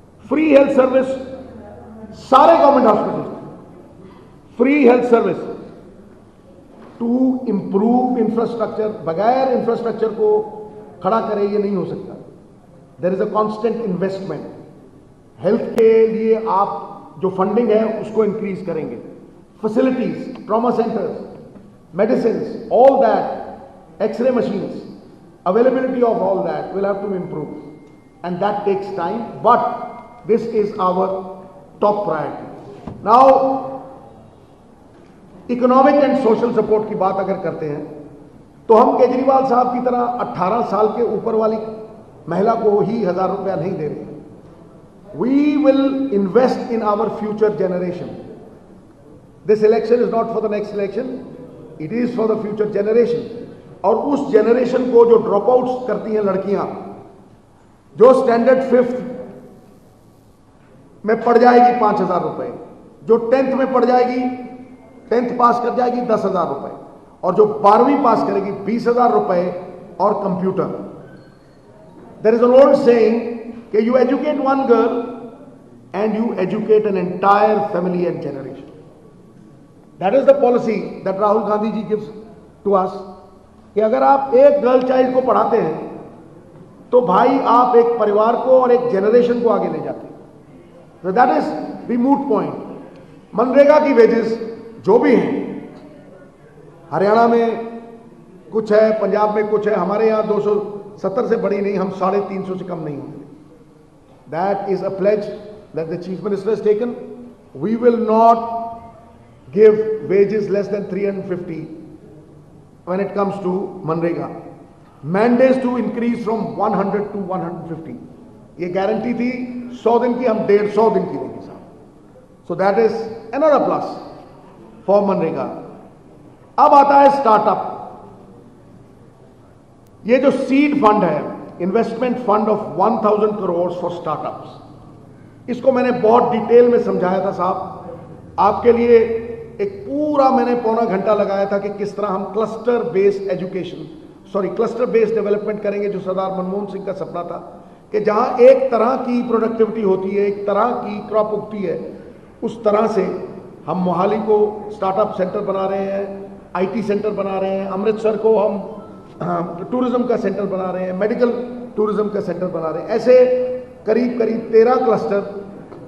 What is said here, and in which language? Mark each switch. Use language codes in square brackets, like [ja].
[en] Free health service सारे government hospital, free health service to improve infrastructure. [hi] बगैर infrastructure को खड़ा करे ये नहीं हो सकता। [en] There is a constant investment. [hi] Health के लिए आप जो फंडिंग है उसको इंक्रीज करेंगे। [en] Facilities, trauma centres, medicines, all that, x-ray machines, availability of all that will have to improve, and that takes time, but this is our top priority. Now, economic and social support [hi] की बात अगर करते हैं तो हम केजरीवाल साहब की तरह 18 साल के ऊपर वाली महिला को ही 1000 रुपया नहीं दे रहे। [en] We will invest in our future generation. This election is not for the next election. It is for the future generation. [hi] और उस जनरेशन को जो ड्रॉप आउट्स करती हैं लड़कियां, जो स्टैंडर्ड 5th में पढ़ जाएगी 5000 रुपए, जो 10th में पढ़ जाएगी, 10th पास कर जाएगी 10,000 रुपए, और जो 12वीं पास करेगी 20,000 रुपए और computer. [en] There is an old saying कि you educate one girl and you educate an entire family and generation. That is the policy that Rahul Gandhi ji gives to us, [hi] कि अगर आप एक गर्ल चाइल्ड को पढ़ाते हैं तो भाई आप एक परिवार को और एक जनरेशन को आगे ले जाते हैं। [en] So that is the moot point. [hi] MNREGA की वेजेस जो भी हैं, हरियाणा में कुछ है, पंजाब में कुछ है, हमारे यहाँ 270 से बड़ी नहीं, हम 350 से कम नहीं होंगे। [en] That is a pledge that the chief minister has taken. We will not give wages less than 350 when it comes to MNREGA. Mandates to increase from 100 to 150, [hi] ये गारंटी थी 100 दिन की, हम 150 दिन की देंगे साहब। [en] So that is another plus for MNREGA. [hi] अब आता है स्टार्टअप। ये जो सीड फंड है, investment fund of 1000 crore for startups, इसको मैंने बहुत डिटेल में समझाया था साहब आपके लिए। एक पूरा मैंने पौना घंटा लगाया था कि किस तरह हम cluster based cluster based development करेंगे, जो सरदार मनमोहन सिंह का सपना था कि जहां एक तरह की प्रोडक्टिविटी होती है, एक तरह की क्रॉप उगती है, उस तरह से हम मोहाली को स्टार्टअप सेंटर बना रहे हैं, आईटी सेंटर बना रहे हैं, अमृतसर को हम टूरिज्म का सेंटर बना रहे हैं, मेडिकल टूरिज्म का सेंटर बना रहे हैं। ऐसे करीब करीब 13 क्लस्टर